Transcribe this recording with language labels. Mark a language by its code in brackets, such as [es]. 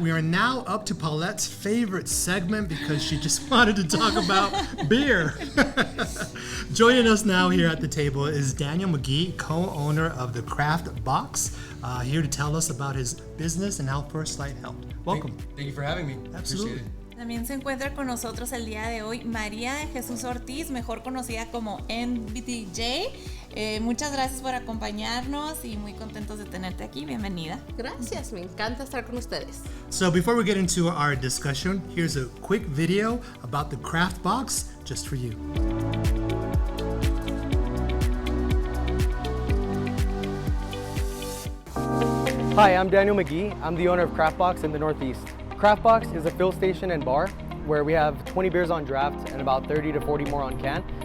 [en] We are now up to Paulette's favorite segment because she just wanted to talk about beer. Joining us now here at the table is Daniel McGee, co-owner of the CraftBox, here to tell us about his business and how FirstLight helped. Welcome. Thank you for having me. Absolutely. Appreciate it. [es] También se encuentra con nosotros el día de hoy María de Jesús Ortiz, mejor conocida como NBDJ. Muchas gracias por acompañarnos y muy contentos de tenerte aquí. Bienvenida. Gracias, me encanta estar con ustedes. [en] So before we get into our discussion, here's a quick video about the CraftBox just for you. Hi, I'm Daniel McGee. I'm the owner of CraftBox in the Northeast. CraftBox is a fill station and bar where we have 20 beers on draft and about 30 to 40 more on can.